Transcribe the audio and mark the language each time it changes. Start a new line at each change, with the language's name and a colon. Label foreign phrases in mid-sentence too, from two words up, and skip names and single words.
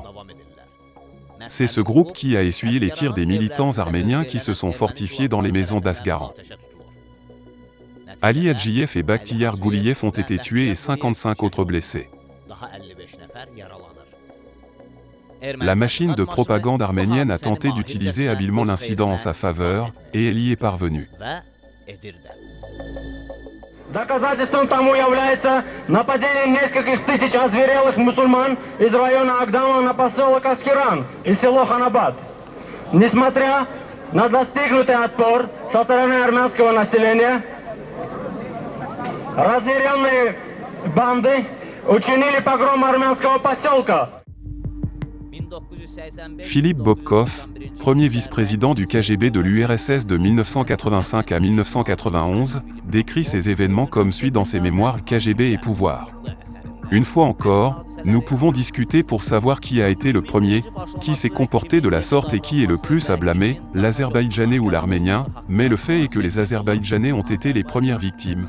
French: C'est ce groupe qui a essuyé les tirs des militants arméniens qui se sont fortifiés dans les maisons d'Asgaran. Ali Hadjiyev et Bakhtiyar Gouliyev ont été tués et 55 autres blessés. La machine de propagande arménienne a tenté d'utiliser habilement l'incident en sa faveur, et elle y est parvenue.
Russian: доказательством тому является нападение нескольких тысяч озверелых мусульман из района Агдама на поселок Аскеран и село Ханабад. Несмотря на достигнутый отпор со стороны армянского населения, разъяренные банды учинили погром армянского поселка.
French: Philippe Bobkov, premier vice-président du KGB de l'URSS de 1985 à 1991, décrit ces événements comme suit dans ses mémoires KGB et pouvoir. Une fois encore, nous pouvons discuter pour savoir qui a été le premier, qui s'est comporté de la sorte et qui est le plus à blâmer, l'Azerbaïdjanais ou l'Arménien, mais le fait est que les Azerbaïdjanais ont été les premières victimes.